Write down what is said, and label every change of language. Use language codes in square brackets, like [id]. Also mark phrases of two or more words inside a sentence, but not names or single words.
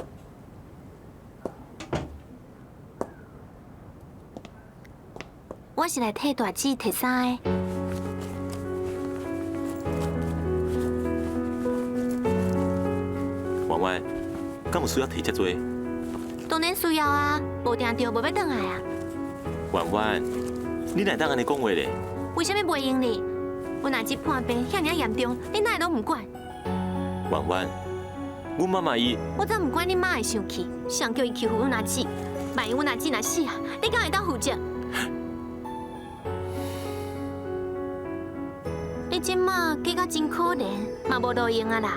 [nan] 我是来替大姊摕衫的。婉婉，敢有需要摕遮多？当然需要啊，无定着无要转来啊。婉婉，你哪当安尼讲话咧？为什么袂用呢？阮阿姊破病遐尔严重，你哪会拢唔管？婉婉，阮妈妈伊，我才唔管你妈会生气，谁叫伊欺负阮阿姊？万一阮阿姊若死啊，你敢会当负责？你即马过到真可怜，嘛无路用啊啦。